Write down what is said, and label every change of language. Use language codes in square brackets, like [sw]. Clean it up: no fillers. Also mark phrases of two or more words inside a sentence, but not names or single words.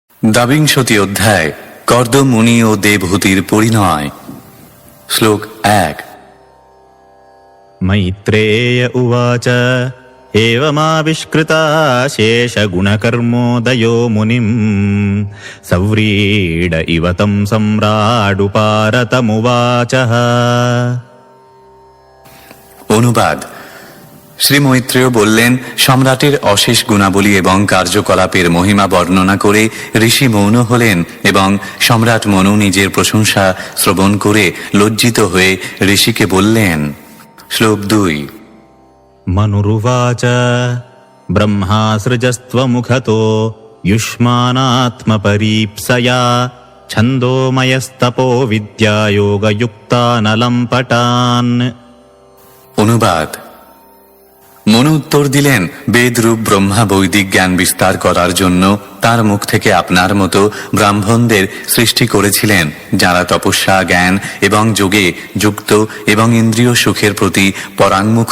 [bn] দ্বাবিংশতি অধ্যায় কর্দ মুনি ও দেবহূতির পরিণয়। শ্লোক 1। [sa] मैत्रेय उवाच एवमाविष्कृता शेषगुणकर्मोदयो मुनिम् सव्रीड इव तं सम्राडुपारतमुवाचः। [bn] অনুবাদ। শ্রী মৈত্রেয় বললেন, সম্রাটের অশেষ গুণাবলী এবং কার্যকলাপের মহিমা বর্ণনা করে ঋষি মৌন হলেন এবং সম্রাট মনু নিজের প্রশংসা শ্রবণ করে লজ্জিত হয়ে ঋষিকে বললেন। শ্লোক 2। [sa] मनुरुवाच ब्रह्मासृजस्त्वमुखतो युष्मानात्मपरीप्सया छन्दोमयस्तपो विद्यायोगयुक्तानलं पटान्। [bn] অনুবাদ। মনু উত্তর দিলেন, বেদরূপ ব্রহ্মা বৈদিক জ্ঞান বিস্তার করার জন্য তার মুখ থেকে আপনার মতো ব্রাহ্মণদের সৃষ্টি করেছিলেন, যারা তপস্যা, জ্ঞান এবং যোগে যুক্ত এবং ইন্দ্রিয় সুখের প্রতি পরাঙ্মুখ।